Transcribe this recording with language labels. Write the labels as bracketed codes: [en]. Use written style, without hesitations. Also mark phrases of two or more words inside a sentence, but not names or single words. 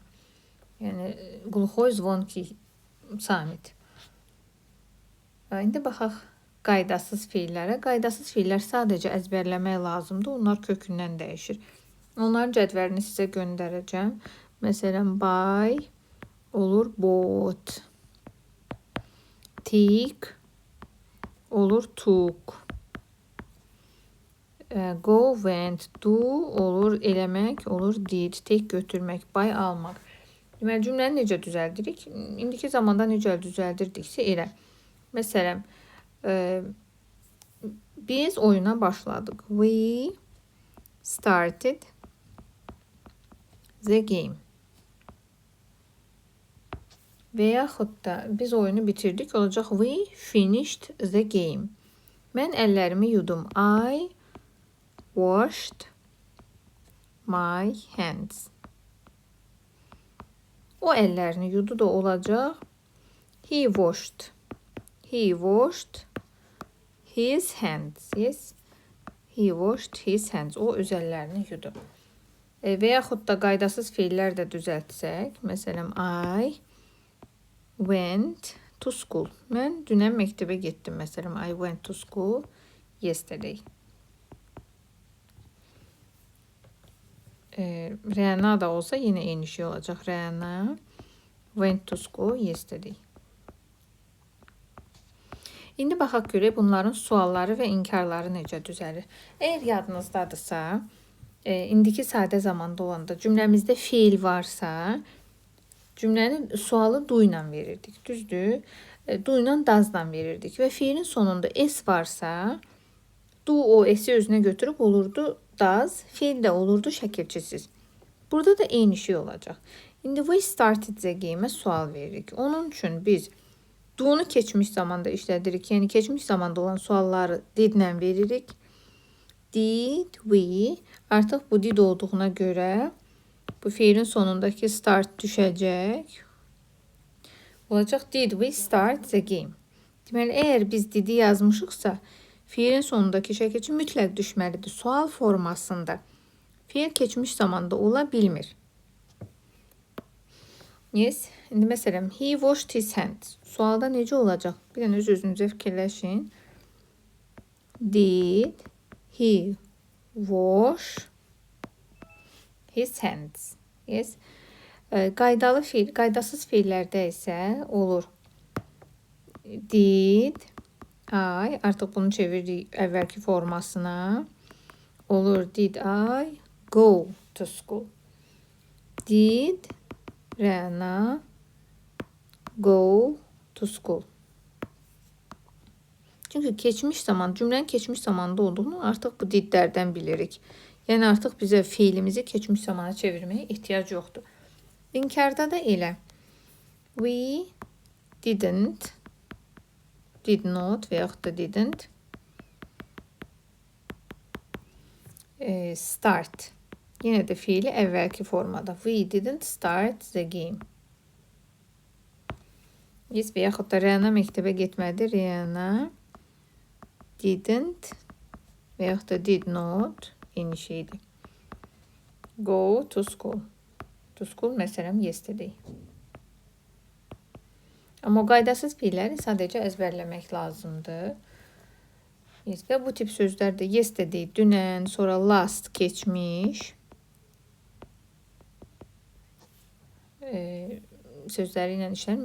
[az] Yəni [ru] глухой звонкий [az] samit. İndi baxaq qaydasız fiillərə. Qaydasız fiillər sadəcə əzbərləmək lazımdır. Onlar kökündən dəyişir. Onların cədvəlini sizə göndərəcəm. Məsələn, buy olur bought. Take olur took. [en] Go, went, do [az] olur eləmək, olur did. Take götürmək, buy almaq. Deməli, cümləni necə düzəldirik? İndiki zamanda necə düzəldirdiksə elə. Məsələn, Biz oyuna başladık. [en] We started the game. [az] Və yaxud da biz oyunu bitirdik, olacaq [en] we finished the game. [az] Mən əllərimi yudum. [en] I washed my hands. [az] O əllərini yudu da olacaq. [en] He washed his hands. Yes. He washed his hands. [az] O öz əllərini yudu. Və yaxud da qaydasız fiillər də düzəltsək. Məsələn, [en] I went to school. [az] Mən dünən məktəbə getdim. Məsələn, [en] I went to school yesterday. [az] Rəna da olsa yine eyni şey olacaq. [en] Rəna went to school yesterday. [az] İndi baxaq görək bunların sualları və inkarları necə düzəlir. Əgər yadınızdadırsa, indiki sadə zamanda olanda cümləmizdə fiil varsa, cümlənin sualı do ilə verirdik, düzdür? Do ilə does'la verirdik və fiilin sonunda s varsa, do o s'i özünə götürüb olurdu does, fiil də olurdu şəkilçisiz. Burada da eyni şey olacaq. İndi [en] we started the game'ə [az] sual veririk. Onun üçün biz do'nu keçmiş zamanda işlədirik. Yəni keçmiş zamanda olan sualları did-lə veririk. [en] Did we, [az] artıq bu did olduğuna görə bu fiilin sonundakı start düşəcək. [en] Olacaq did we start the game. [az] Deməli, əgər biz didi yazmışıqsa, fiilin sonundakı şəkilçi mütləq düşməlidir. Sual formasında. Fiil keçmiş zamanda ola bilmir. Yes. İndi məsələn, [en] he washed his hands. [az] Sualda necə olacaq? Bir dənə öz-özünüzə fikirləşin. [en] Did he wash his hands? Yes. [az] Qaydalı fiil, qaydasız fiillərdə isə olur. Did I, artıq bunu çeviririk əvvəlki formasına. Olur, [en] did I go to school? Did Rəna go to school? [az] Çünki keçmiş zaman, cümlənin keçmiş zamanda olduğunu artıq bu didlərdən bilirik. Yəni artıq bizə fiilimizi keçmiş zamana çevirməyə ehtiyac yoxdur. İnkarda da elə. [en] We didn't, did not [az] və yaxud da [en] didn't start. [az] Yenə də fiili əvvəlki formada. [en] We didn't start the game. Yes, [az] və yaxud da Rəna məktəbə getmədi. Rəna didn't və yaxud da [en] did not [az] eyni şeydir. [en] Go to school. To school məsələn yesterday. [az] Amma o qaydasız fiilləri sadəcə əzbərləmək lazımdır. Yes, və bu tip sözlər də yesterday, dünən, sonra last, keçmiş sözləri ilə işlənir.